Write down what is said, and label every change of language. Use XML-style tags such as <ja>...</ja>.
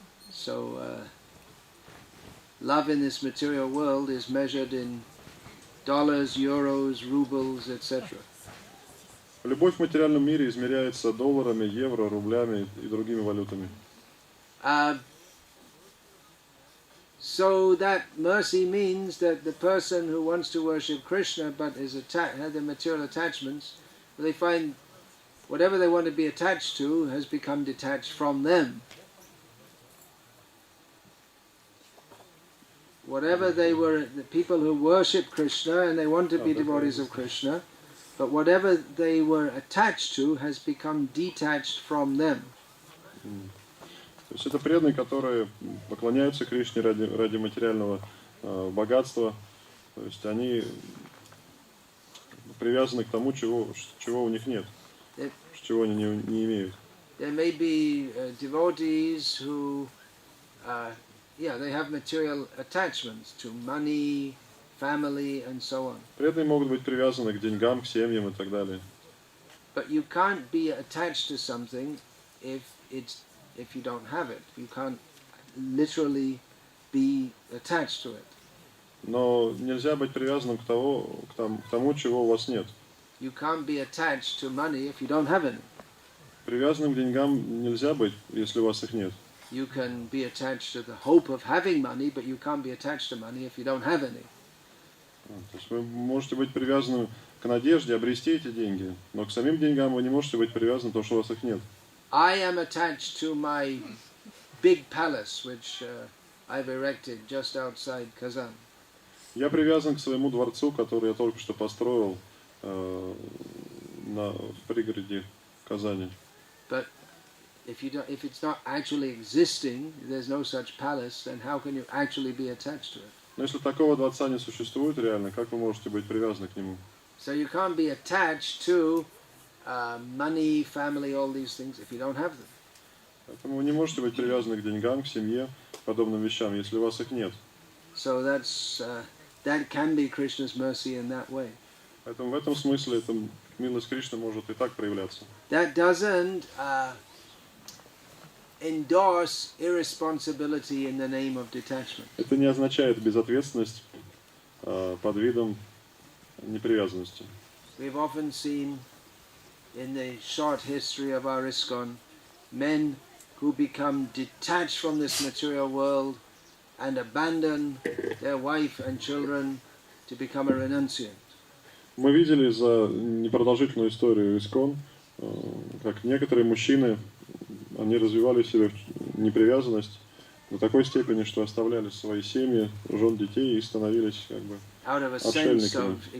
<en>So, love in this material world is measured in dollars, euros, rubles, etc.</en> <ru>Любовь в материальном мире измеряется долларами, евро, рублями и другими валютами.</ru> <en>So that mercy means that the person who wants to worship Krishna but has the material attachments, they find whatever they want to be attached to has become detached from them. Whatever they were, the people who worship Krishna and they want to be devotees of Krishna, but whatever they were attached to has become detached from them.</en> <ru>То есть это преданные, которые поклоняются Кришне ради материального богатства. То есть они привязаны к тому, чего у них нет, чего они не имеют.</ru> <en>There may be devotees who, they have material attachments to money, family, and so on.</en> <ru>Преданные могут быть привязаны к деньгам, к семьям и так далее.</ru> <en>But you can't be attached to something if you don't have it. You can't literally be attached to it.</en> <ru>Но нельзя быть привязанным к тому, чего у вас нет.</ru> <en>You can't be attached to money if you don't have any.</en> <ru>Привязанным к деньгам нельзя быть, если у вас их нет.</ru> <en>You can be attached to the hope of having money, but you can't be attached to money if you don't have any.</en> <ru>То есть вы можете быть привязаны к надежде обрести эти деньги, но к самим деньгам вы не можете быть привязаны, потому что у вас их нет.</ru> <en>I am attached to my big palace, which I've erected just outside Kazan.</en> <ru>Я привязан к своему дворцу, который я только что построил в пригороде Казани.</ru> <en>But if it's not actually existing, there's no such palace, then how can you actually be attached to it?</en> <ru>Но если такого дворца не существует реально, как вы можете быть привязаны к нему?</ru> <en>So you can't be attached to money, family, all these things if you don't have them.</en> <ru>Поэтому вы не можете быть привязаны к деньгам, к семье, к подобным вещам, если у вас их нет.</ru> <en>So that can be Krishna's mercy in that way.</en> <ru>Поэтому в этом смысле милость Кришны может и так проявляться.</ru> <en>That doesn't endorse irresponsibility in the name of detachment.</en> <ru>Это не означает безответственность под видом непривязанности.</ru> <en>We've often seen in the short history of our ISKCON men who become detached from this material world and abandon their wife and children to become a renunciant.</en> <ru>Мы видели за непродолжительную историю ИСККОН, как некоторые мужчины, они развивали в себе непривязанность до такой степени, что оставляли свои семьи, жен, детей и становились как бы отшельниками.</ru>